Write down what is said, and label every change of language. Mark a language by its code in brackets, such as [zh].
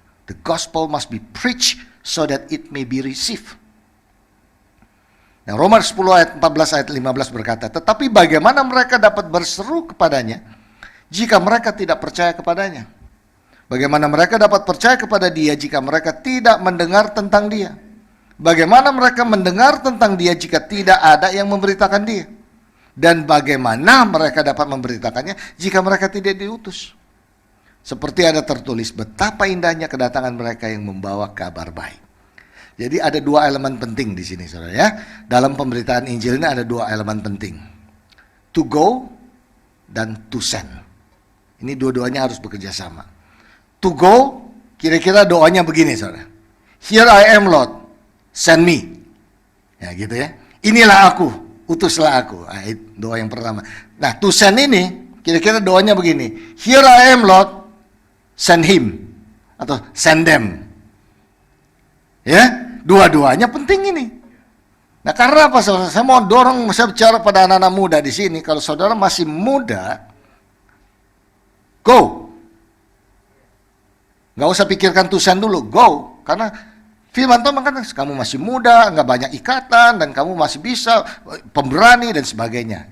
[en] The gospel must be preached so that it may be received. [id] Nah, Roma 10 ayat 14 ayat 15 berkata, tetapi bagaimana mereka dapat berseru kepadanya jika mereka tidak percaya kepadanya? Bagaimana mereka dapat percaya kepada dia jika mereka tidak mendengar tentang dia? Bagaimana mereka mendengar tentang dia jika tidak ada yang memberitakan dia? Dan bagaimana mereka dapat memberitakannya jika mereka tidak diutus? Seperti ada tertulis, betapa indahnya kedatangan mereka yang membawa kabar baik. Jadi ada dua elemen penting di sini, saudara ya. Dalam pemberitaan Injil ini ada dua elemen penting. To go dan to send. Ini dua-duanya harus bekerja sama. [en] To go, [id] kira-kira doanya begini, saudara. [en] Here I am, Lord, send me. [id] Ya gitu ya. Inilah aku, utuslah aku. Nah, doa yang pertama. Nah, to send ini, kira-kira doanya begini. [en] Here I am, Lord, send him atau send them. [id] Ya, dua-duanya penting ini. Nah, karena apa saudara? Saya mau dorong, saya bicara pada anak-anak muda di sini. Kalau saudara masih muda, go. Nggak usah pikirkan to send dulu, go. Karena firman Tuhan mengatakan kamu masih muda, nggak banyak ikatan, dan kamu masih bisa, pemberani dan sebagainya.